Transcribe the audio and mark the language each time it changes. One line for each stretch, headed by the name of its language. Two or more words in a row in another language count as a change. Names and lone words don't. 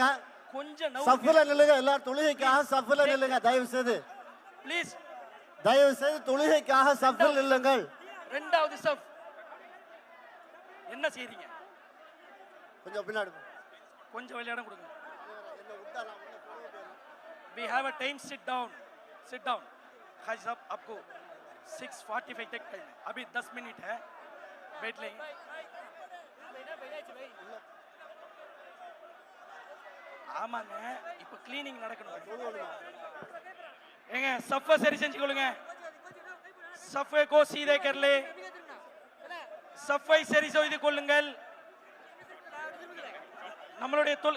Tamil: கொஞ்சம் சஃப்ல நில்லுங்க எல்லாரும் தொழுகைக்காக சஃப்ல நில்லுங்க தயவு செய்து ப்ளீஸ். தயவு செய்து தொழுகைக்காக சஃப்ல நில்லுங்கள் ரெண்டாவது சஃப். என்ன செய்றீங்க? கொஞ்சம் பின்னாடி கொஞ்சம் விளையாட கொடுங்க.
English: We have a time, sit down. Sit down.
Hindi: भाई साहब आपको 6:45 तक टाइम है. अभी 10 मिनट है. बैठ लेंगे.
Tamil: ஆமாங்க இப்போ க்ளீனிங் நடக்கணும். ஏங்க சஃபை சரி செஞ்சுக்கொள்ளுங்க.
Hindi: सफ़ को सीधे कर ले.
Tamil: சஃபை சரி செய்து கொள்ளுங்கள். நம்மளுடைய